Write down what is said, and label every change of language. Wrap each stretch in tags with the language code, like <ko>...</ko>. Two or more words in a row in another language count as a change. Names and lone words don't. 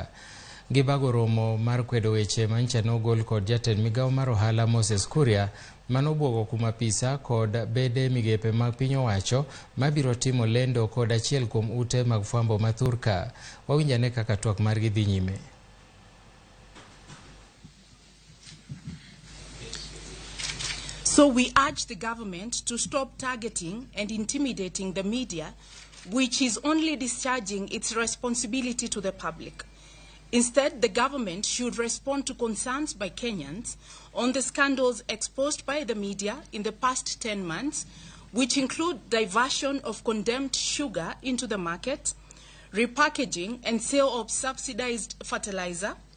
<luo>Gibago romo mar kwedo weche manyicha nogol kod jatend migao mar ohala Moses Kuria manobwogo kuma pisa kod bede migepe mag piny owacho mabiro timo lendo kod achiel kuom ute mag fwambo mathurka. Wawinjane kaka twak margi dhi nyime.</luo> <en>So we urge the government to stop targeting and intimidating the media, which is only discharging its responsibility to the public. Instead, the government should respond to concerns by Kenyans on the scandals exposed by the media in the past 10 months, which include diversion of condemned sugar into the market, repackaging and sale of subsidized fertilizer,</en>